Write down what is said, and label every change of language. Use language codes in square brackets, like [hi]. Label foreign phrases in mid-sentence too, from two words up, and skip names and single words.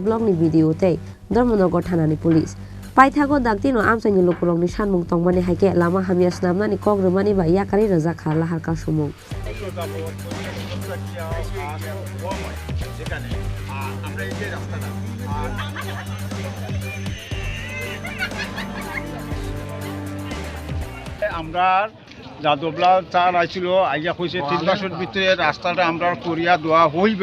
[trp] blog ni video tei Dhormonogor Thanani police Paithago Dagtino Amchaini Lukurok ni Sanmung Tongmani haike Lama Hamya Swnamjaknani Kogrumani ba Yakari Rajakha Lahar Kasumung [bn] আমরা যাদবলা চার আইছিল আইয়া কইছে 3 মাসের ভিতরে রাস্তাটা আমরা করিয়া দেওয়া হইব